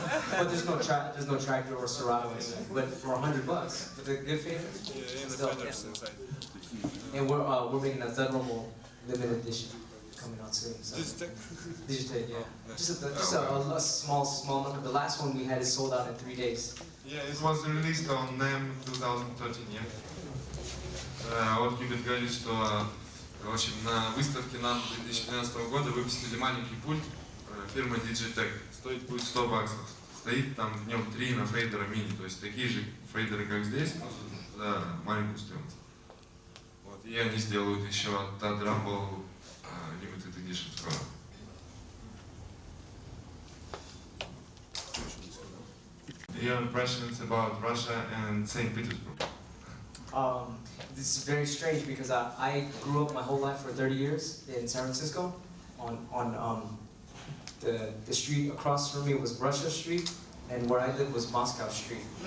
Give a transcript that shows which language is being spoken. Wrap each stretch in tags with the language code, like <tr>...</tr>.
<en>But there's no tractor or Serato inside. But for $100, for the good fader, still, yeah. And we're making a Thud Rumble limited edition. coming out soon. So. Digitech? Digitech, yeah. Just a small number. The last one we had is sold out in 3 days. Yeah, it was released on NEM 2013, yeah.</en> <ru>Вот Qbert говорит, что в общем, на выставке NEM 2013 года выпустили маленький пульт фирмы DJ Qbert. Стоит будет $100. Стоит там в нем 3 на фейдера мини, то есть такие же фейдеры, как здесь, но за маленькую стоимость. Вот, и они сделают еще от Rumble Limited Edition скоро.</ru> <en>Your impressions about Russia and St. Petersburg? This is very strange because I grew up my whole life for 30 years in San Francisco. On the street across from me was Russia Street, and where I lived was Moscow Street.</en>